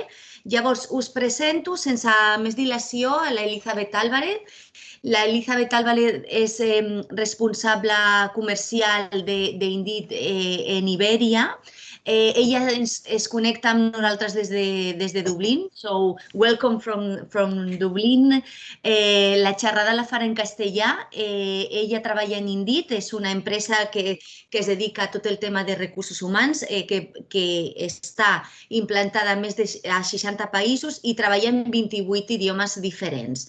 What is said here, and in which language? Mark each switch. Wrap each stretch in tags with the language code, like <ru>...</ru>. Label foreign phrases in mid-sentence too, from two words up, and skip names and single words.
<ca>Llavors, us presento, sense més dilació, a l'Elizabeth Álvarez. L'Elizabeth Álvarez és responsable comercial d'Indeed en Ibèria. Ella es connecta amb nosaltres des de Dublín.</ca> <en>So, welcome from Dublín.</en> <ca>La xerrada la farà en castellà. Ella treballa en Indeed, és una empresa que es dedica a tot el tema de recursos humans, que està implantada a més de 60 països i treballa en 28 idiomes diferents.</ca>